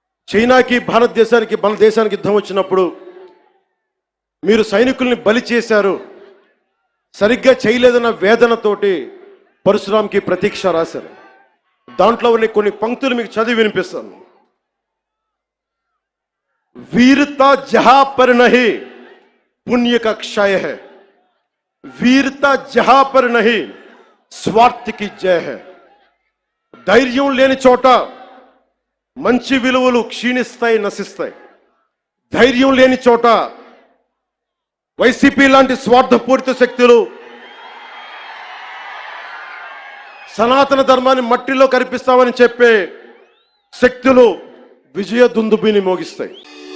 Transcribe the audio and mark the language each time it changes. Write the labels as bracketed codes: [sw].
[te] చైనాకి మన దేశానికి యుద్ధం వచ్చినప్పుడు మీరు సైనికుల్ని బలి చేశారు, సరిగ్గా చేయలేదన్న వేదనతోటి పరశురాంకి ప్రతీక్ష రాశారు. దాంట్లో కొన్ని పంక్తులు మీకు చదివి వినిపిస్తాను. [hi] वीरता जहां पर नहीं पुण्य का क्षय है, वीरता जहां पर नहीं स्वार्थ की जय है. [te] ధైర్యం లేని చోట మంచి విలువలు క్షీణిస్తాయి, నశిస్తాయి. ధైర్యం లేని చోట వైసీపీ లాంటి స్వార్థపూరిత శక్తులు సనాతన ధర్మాన్ని మట్టిలో కరిపిస్తామని చెప్పే శక్తులు విజయ దుందుబిని మోగిస్తాయి.